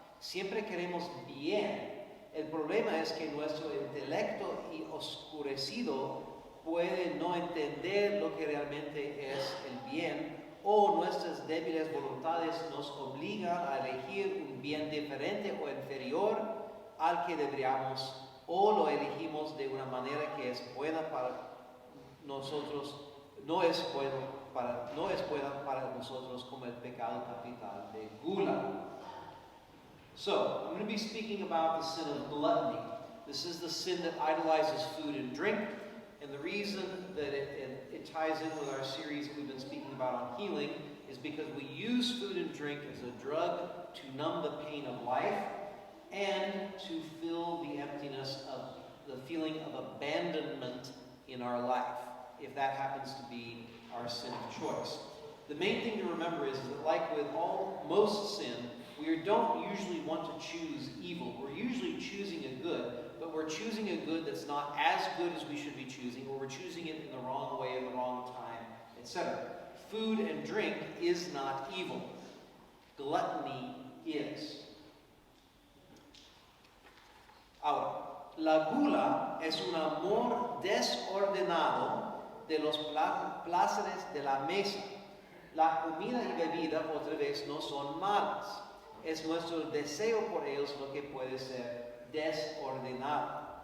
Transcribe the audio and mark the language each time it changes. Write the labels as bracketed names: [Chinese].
[Spanish] Siempre queremos bien. El problema es que nuestro intelecto oscurecido puede no entender lo que realmente es el bien, o nuestras débiles voluntades nos obligan a elegir un bien diferente o inferior al que deberíamos, o lo elegimos de una manera que es buena para nosotros, no es buena para nosotros, como el pecado capital de Gula. [English] So, I'm going to be speaking about the sin of gluttony. This is the sin that idolizes food and drink, and the reason that it ties in with our series that we've been speaking about on healing is because we use food and drink as a drug to numb the pain of life and to fill the emptiness of the feeling of abandonment in our life, if that happens to be our sin of choice. The main thing to remember is that, like with most sin, we don't usually want to choose evil. We're usually choosing a good, but we're choosing a good that's not as good as we should be choosing, or we're choosing it in the wrong way at the wrong time, etc. Food and drink is not evil. Gluttony is. [Spanish] Ahora, la gula es un amor desordenado de los placeres de la mesa. La comida y bebida, otra vez, no son malas. Es nuestro deseo por ellos lo que puede ser desordenado.